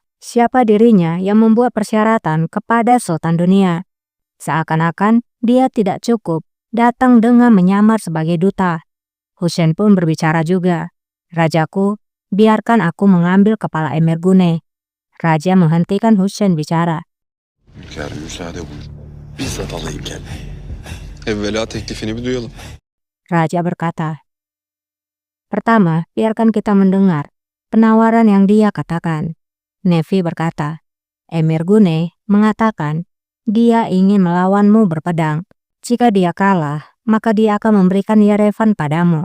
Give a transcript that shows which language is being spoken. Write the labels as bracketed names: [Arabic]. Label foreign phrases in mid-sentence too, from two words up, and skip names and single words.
[Indonesian] Siapa dirinya yang membuat persyaratan kepada Sultan Dunia? Seakan-akan dia tidak cukup datang dengan menyamar sebagai duta. Hussein pun berbicara juga. Rajaku, biarkan aku mengambil kepala Emirgune. Raja menghentikan Hussein bicara. [Turkish] Hünkâr müsaade buyur. Bizzat alayım gel. Evvela teklifini bir duyalım. [Indonesian] Raja berkata, pertama, biarkan kita mendengar penawaran yang dia katakan. Nefi berkata, Emirgune mengatakan dia ingin melawanmu berpedang. Jika dia kalah, maka dia akan memberikan Yerevan padamu.